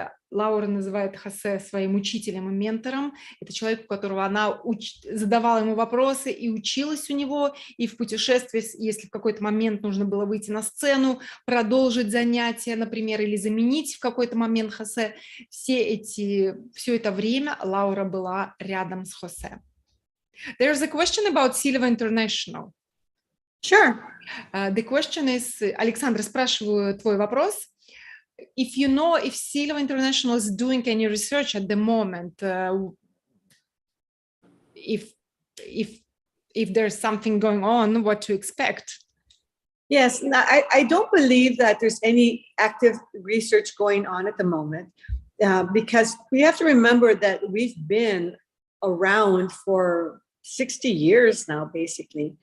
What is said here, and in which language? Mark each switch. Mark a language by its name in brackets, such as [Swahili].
[Russian] Лаура называет Хозе своим учителем и ментором. Это человек, у которого она задавала ему вопросы и училась у него. И в путешествии, если в какой-то момент нужно было выйти на сцену, продолжить занятия, например, или заменить в какой-то момент Хозе, все это время Лаура была рядом с Хозе. [English] There's a question about Silva International. Sure. The question is, Александра, [Russian] спрашиваю твой вопрос. [English] If you know if Silva International is doing any research at the moment, if there's something going on, what to expect? Yes, I don't believe that there's any active research going on at the moment, because we have to remember that we've been around for 60 years now, basically.